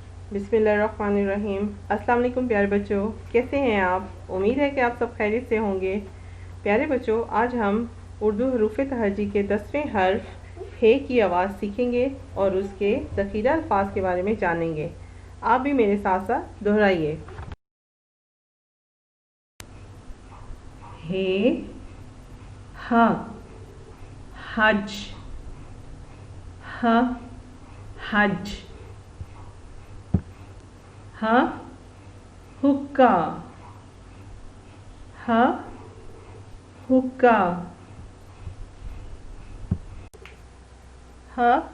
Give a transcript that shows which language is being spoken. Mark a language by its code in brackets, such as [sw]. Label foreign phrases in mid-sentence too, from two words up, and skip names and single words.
[ar] بسم الله الرحمن الرحيم۔ السلام علیکم [ur] پیارے بچوں، کیسے ہیں آپ? امید ہے کہ آپ سب خیریت سے ہوں گے۔ پیارے بچوں، آج ہم اردو حروفِ تہجی کے 10ویں حرف حے کی آواز سیکھیں گے اور اس کے ذخیرۂ الفاظ کے بارے میں جانیں گے. آپ بھی میرے ساتھ ساتھ دہرائیے. حے، حا، حج، ح، حج، ح، حقہ، ح، حقہ، ح,